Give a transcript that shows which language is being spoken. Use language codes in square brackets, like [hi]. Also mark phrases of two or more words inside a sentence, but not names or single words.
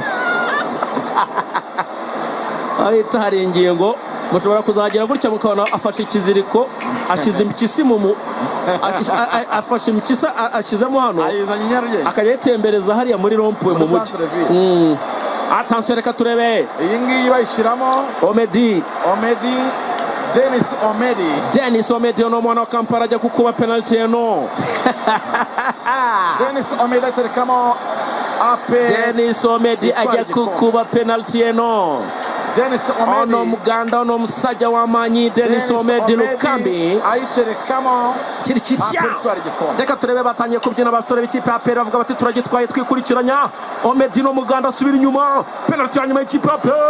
[rw] Ahita hari ingingo mushobora kuzagera gutya mukabona afashe ikiziriko, ashyize impyisi afashe impyisi ashyizemo hano, akajya yitembereza hariya muri rompuwe mu mujyi. Attention, reka turebe iyi ngiyi bayishyiramo Omedi. Dennis Omedi [lg] no mwana wa Kampala ajya kukuba penalty eno. [rw] Dennis Omedi aterekamo APR. Dennis Omedi ajya kukuba penalty eno. [lg] Ono muganda, ono musajja w'amanyi. [rw] Dennis Omedi Lukambi ayiterekamo kirikirya. Reka turebe batangiye kubyina abasore b'ikipe ya APR bavuga bati turagitwaye twikurikiranya. Omedi no muganda asubira inyuma, penalty ya nyuma y'ikipe ya APR.